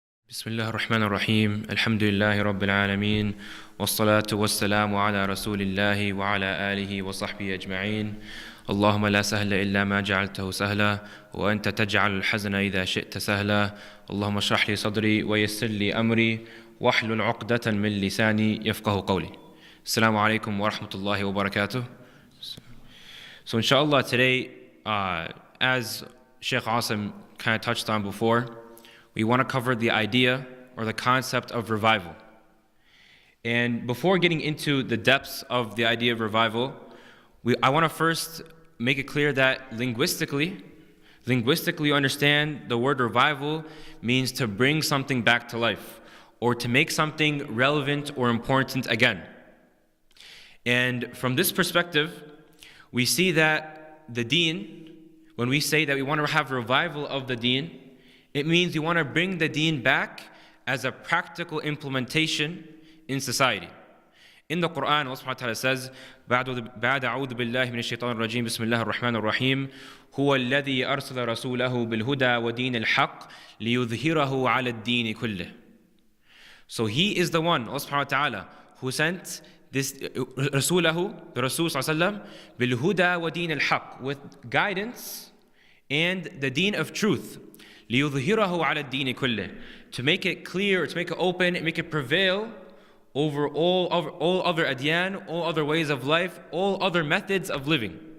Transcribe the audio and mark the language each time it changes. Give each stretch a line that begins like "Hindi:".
Arabic: بسم الله الرحمن الرحيم الحمد لله رب العالمين والصلاة والسلام على رسول الله وعلى آله وصحبه أجمعين اللهم لا سهل إلا ما جعلته سهلا وأنت تجعل الحزن إذا شئت سهلا اللهم اشرح لي صدري ويسر لي أمري واحلل عقدة من لساني يفقه قولي. Assalamu alaikum wa rahmatullahi wa barakatuh.
English: So inshallah today, as Sheikh Asim kind of touched on before, we want to cover the idea or the concept of revival. And before getting into the depths of the idea of revival, I want to first make it clear that linguistically you understand the word revival means to bring something back to life or to make something relevant or important again. And from this perspective, we see that the deen, when we say that we want to have revival of the deen, it means we want to bring the deen back as a practical implementation in society. In the Quran, Allah subhanahu wa ta'ala says,
Arabic: بعد أعوذ بالله من الشيطان الرجيم بسم الله الرحمن الرحيم هو الذي أرسل رسوله بالهدى ودين الحق ليظهره على الدين كله.
English: So he is the one, Allah subhanahu wa ta'ala, who sent this Rasulahu, the Rasul sallallahu
Arabic: bilhuda wa deen al-haq,
English: with guidance and the deen of truth,
Arabic: liyudhhirahu ala ad-deen kullih,
English: to make it clear, to make it open, and make it prevail over all other adyan, all other ways of life, all other methods of living.